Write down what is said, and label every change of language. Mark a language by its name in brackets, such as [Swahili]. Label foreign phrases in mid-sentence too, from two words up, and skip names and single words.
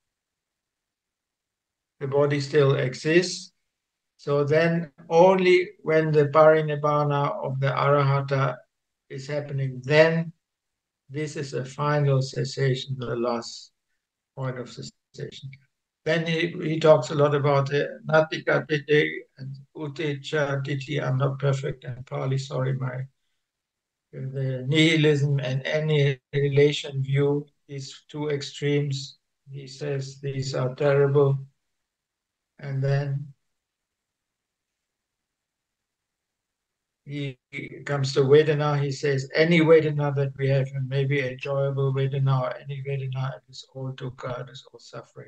[English] So then only when the parinibbana of the arahata is happening, then this is a final cessation, the last point of cessation. Then he talks a lot about the [Pali] natika ditti [English] and [Pali] utecha ditti. [English] I'm not perfect in Pali, sorry, the nihilism and annihilation view, these two extremes, he says these are terrible. And then he comes to Vedana, he says, any Vedana that we have, and maybe enjoyable Vedana, or any Vedana, it is all dukkha, it is all suffering.